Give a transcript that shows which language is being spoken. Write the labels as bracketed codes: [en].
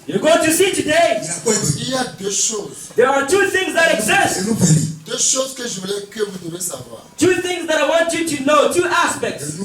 [en] You're going to see today, [fr] il y a deux choses. [en] there are two things that exist. [fr] Deux choses que je voulais que vous devez savoir. [en] Two things that I want you to know, two aspects.